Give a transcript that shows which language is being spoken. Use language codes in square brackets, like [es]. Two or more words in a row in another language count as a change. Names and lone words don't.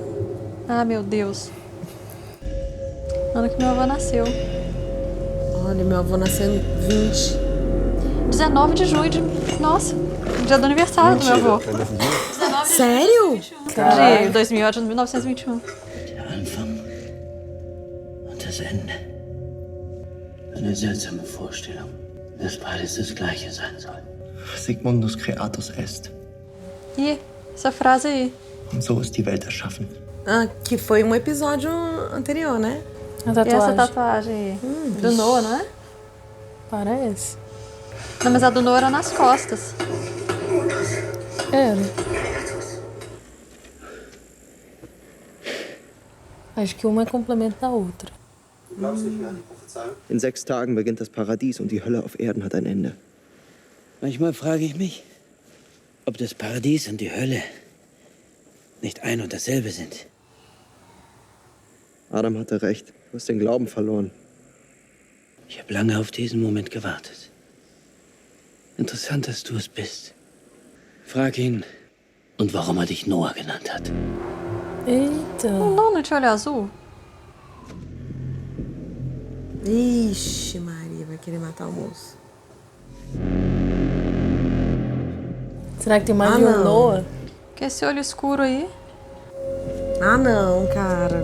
[pt] Ah, meu Deus. Ano que meu avô nasceu. Olha, meu avô nasceu em 20. 19 de junho de... Nossa, dia do aniversário do meu avô. Foi nesse dia? Sério? De 2000 a 1921. [de] Der Anfang und das Ende. Eine seltsame Vorstellung, dass beides das Gleiche sein soll. [la] Sigmundus Creatus est. [pt] Ih, essa frase aí. [de] Und so ist die Welt erschaffen. [pt] Que foi um episódio anterior, né? A E tatuagem. essa tatuagem aí? Do Noah, não é? Parece. Não, mas a do Noah era nas costas. Era. Acho que uma é complemento da outra. [de] In 6 Tagen beginnt das Paradies und die Hölle auf Erden hat ein Ende. Manchmal frage ich mich, ob das Paradies und die Hölle nicht ein und dasselbe sind. Adam hatte recht. Du hast den Glauben verloren. Ich habe lange auf diesen Moment gewartet. Interessant, dass du es bist. Frag ihn, und warum er dich Noah genannt hat. [pt] Eita. Não tinha olho azul? Ixi, Maria, vai querer matar o moço. Será que tem mais de não. um Noah? Que esse olho escuro aí Não, cara.